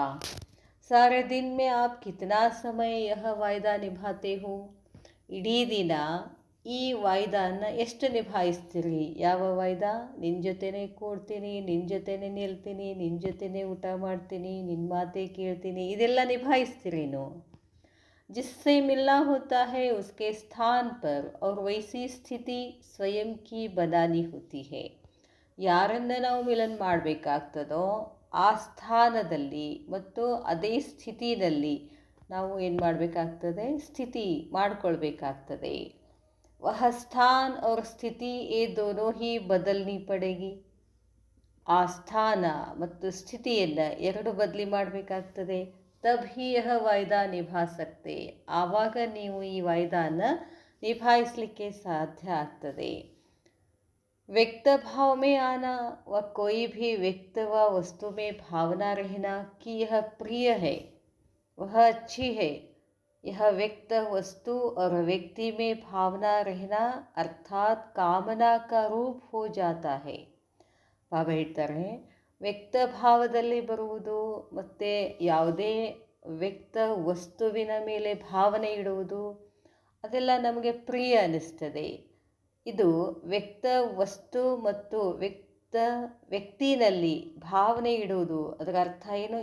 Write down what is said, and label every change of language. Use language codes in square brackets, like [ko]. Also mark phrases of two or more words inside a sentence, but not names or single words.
[hi] सारे दिन में आप कितना समय यह वायदा निभाते हो. [kn] ಇಡೀ ದಿನ ಈ ವಾಯ್ದಾನ ಎಷ್ಟು ನಿಭಾಯಿಸ್ತೀರಿ? ಯಾವ ವಾಯ್ದಾ? ನಿನ್ನ ಜೊತೆನೇ ಕೂಡ್ತೀನಿ, ನಿನ್ನ ಜೊತೆನೇ ನಿಲ್ತೀನಿ, ನಿನ್ನ ಜೊತೆನೇ ಊಟ ಮಾಡ್ತೀನಿ, ನಿನ್ನ ಮಾತೇ ಕೇಳ್ತೀನಿ, ಇದೆಲ್ಲ ನಿಭಾಯಿಸ್ತೀರೇನು? [hi] जिससे मिलना होता है उसके स्थान पर और वैसी स्थिति स्वयं की बनानी होती है. [kn] ಯಾರನ್ನು ನಾವು ಮಿಲನ್ ಮಾಡಬೇಕಾಗ್ತದೋ ಆ ಸ್ಥಾನದಲ್ಲಿ ಮತ್ತು ಅದೇ ಸ್ಥಿತಿನಲ್ಲಿ ನಾವು ಏನು ಮಾಡಬೇಕಾಗ್ತದೆ? ಸ್ಥಿತಿ ಮಾಡಿಕೊಳ್ಬೇಕಾಗ್ತದೆ. [hi] वह स्थान और स्थिति ये दोनों ही बदलनी पड़ेगी. [kn] ಆ ಸ್ಥಾನ ಮತ್ತು ಸ್ಥಿತಿಯನ್ನು ಎರಡು ಬದಲಿ ಮಾಡಬೇಕಾಗ್ತದೆ. [hi] तब ही यह वायदा निभा सकते. [kn] ಆವಾಗ ನೀವು ಈ ವಾಯ್ದಾನ ನಿಭಾಯಿಸಲಿಕ್ಕೆ ಸಾಧ್ಯ ಆಗ್ತದೆ. [hi] व्यक्त भाव में आना व कोई भी व्यक्त व वस्तु में भावना रहना कि यह प्रिय है, वह अच्छी है, यह व्यक्त वस्तु और व्यक्ति में भावना रहना अर्थात कामना का रूप हो जाता है. [kn] ಬಾಬಾ ಹೇಳ್ತಾರೆ, ವ್ಯಕ್ತ ಭಾವದಲ್ಲಿ ಬರುವುದು ಮತ್ತು ಯಾವುದೇ ವ್ಯಕ್ತ ವಸ್ತುವಿನ ಮೇಲೆ ಭಾವನೆ ಇಡುವುದು ಅದೆಲ್ಲ ನಮಗೆ ಪ್ರಿಯ ಅನ್ನಿಸ್ತದೆ. ಇದು ವ್ಯಕ್ತ ವಸ್ತು ಮತ್ತು ವ್ಯಕ್ತಿನಲ್ಲಿ ಭಾವನೆ ಇಡುವುದು, ಅದರ ಅರ್ಥ ಏನು?